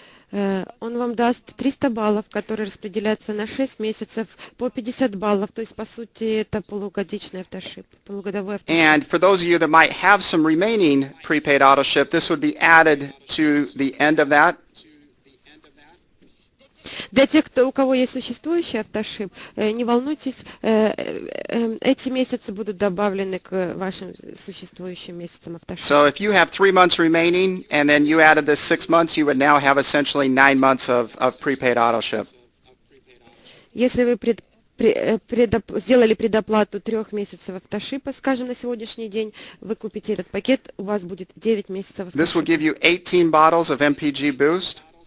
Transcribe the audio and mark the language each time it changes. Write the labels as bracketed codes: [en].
[ru] Он вам даст 300 баллов, которые распределятся на 6 месяцев по 50 баллов, то есть, по сути, это полугодичный автошип, полугодовой автошип. [en] And for those of you that might have some remaining prepaid auto ship, this would be added to the end of that. [ru] Для тех, у кого есть существующий автошип, не волнуйтесь, эти месяцы будут добавлены к вашим существующим месяцам автошипа. [en] So if you have 3 months remaining and then you added this 6 months, you would now have essentially 9 months of prepaid auto ship. [ru] Если вы сделали предоплату 3 месяцев автошипа, скажем, на сегодняшний день, вы купите этот пакет, у вас будет 9 месяцев [en] This will give [ru] автошипа. [en] you 18 bottles of MPG Boost,